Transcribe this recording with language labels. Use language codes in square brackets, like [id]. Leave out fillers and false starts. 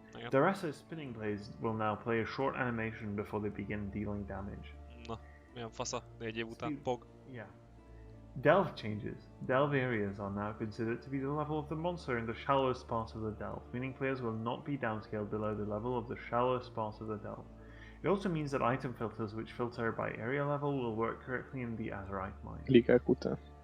[en] The rest of spinning blades will now play a short animation before they begin dealing damage. [hu] Na, milyen fasza, 4 év után pog. [en] Yeah. Delve changes. Delve areas are now considered to be the level of the monster in the shallowest part of the delve, meaning players will not be downscaled below the level of the shallowest part of the delve. It also means that item filters which filter by area level will work correctly in the Azerite mine. [hu] Ligák után.